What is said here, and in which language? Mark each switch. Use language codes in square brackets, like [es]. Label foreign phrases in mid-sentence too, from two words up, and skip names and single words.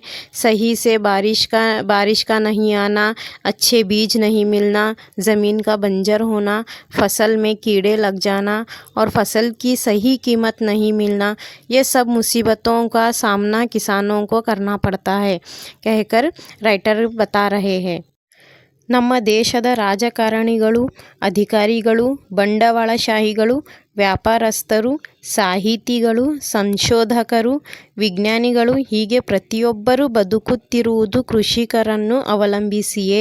[hi] सही से बारिश का नहीं आना, अच्छे बीज नहीं मिलना, ज़मीन का बंजर होना, फसल में कीड़े लग जाना और फसल की सही कीमत नहीं मिलना, ये सब मुसीबतों का सामना किसानों को करना पड़ता है कहकर राइटर बता रहे हैं। [kn] ನಮ್ಮ ದೇಶದ ರಾಜಕಾರಣಿಗಳು, ಅಧಿಕಾರಿಗಳು, ಬಂಡವಾಳಶಾಹಿಗಳು, ವ್ಯಾಪಾರಸ್ಥರು, ಸಾಹಿತಿಗಳು, ಸಂಶೋಧಕರು, ವಿಜ್ಞಾನಿಗಳು ಹೀಗೆ ಪ್ರತಿಯೊಬ್ಬರೂ ಬದುಕುತ್ತಿರುವುದು ಕೃಷಿಕರನ್ನು ಅವಲಂಬಿಸಿಯೇ.